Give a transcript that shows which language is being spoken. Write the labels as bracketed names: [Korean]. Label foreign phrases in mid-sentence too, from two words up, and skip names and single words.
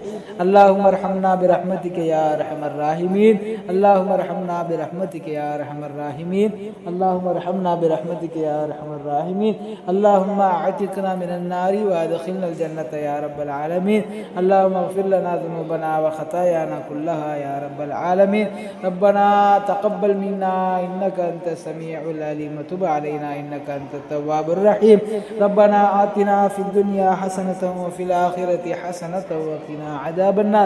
[Arabic] اللهم ارحمنا برحمتك يا أرحم الراحمين. اللهم ارحمنا برحمتك يا أرحم الراحمين. اللهم ارحمنا برحمتك يا أرحم الراحمين. اللهم أعتقنا من النار وأدخلنا الجنة يا رب العالمين. اللهم اغفر لنا ذنوبنا وخطايانا كلها يا رب العالمين. ربنا تقبل منا إنك أنت السميع العليم وتب علينا إنك أنت التواب الرحيم. ربنا آتنا في الدنيا حسنة وفي الآخرة حسنة وقنا عذاب النار.